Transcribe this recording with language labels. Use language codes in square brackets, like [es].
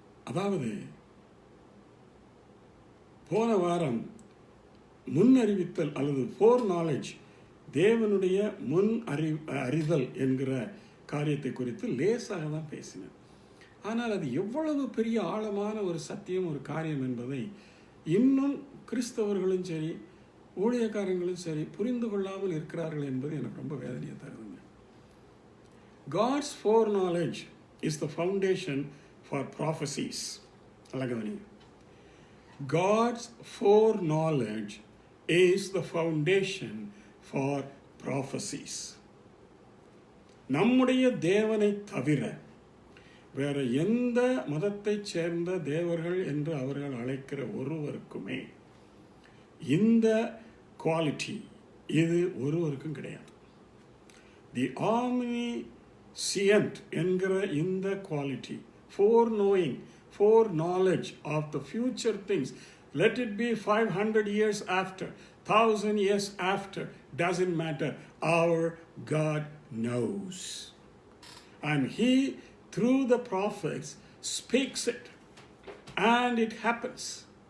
[ta] அதாவது போன வாரம் முன் அறிவித்தல் அல்லது ஃபோர் நாலேஜ், தேவனுடைய முன் அறிதல் என்கிற காரியத்தை குறித்து லேசாக தான் பேசினேன். ஆனால் அது எவ்வளவு பெரிய ஆழமான ஒரு சத்தியம், ஒரு காரியம் என்பதை இன்னும் கிறிஸ்தவர்களும் சரி ஊழியக்காரங்களும் சரி புரிந்து கொள்ளாமல் இருக்கிறார்கள் என்பது எனக்கு ரொம்ப வேதனையை தருதுங்க. [en] God's foreknowledge is the foundation for prophecies. அழகவனி, God's foreknowledge is the foundation for prophecies. [ta] நம்முடைய தேவனை தவிர வேற எந்த மதத்தை சேர்ந்த தேவர்கள் என்று அவர்கள் அழைக்கிற ஒருவருக்குமே இந்த குவாலிட்டி இது ஒருவருக்கும் கிடையாது. [en] the omniscient [ta] என்கிற இந்த quality, [en] foreknowing, foreknowledge of the future things, let it be 500 years after, 1000 years after, doesn't matter. Our God knows, and He through the prophets speaks it, and it happens.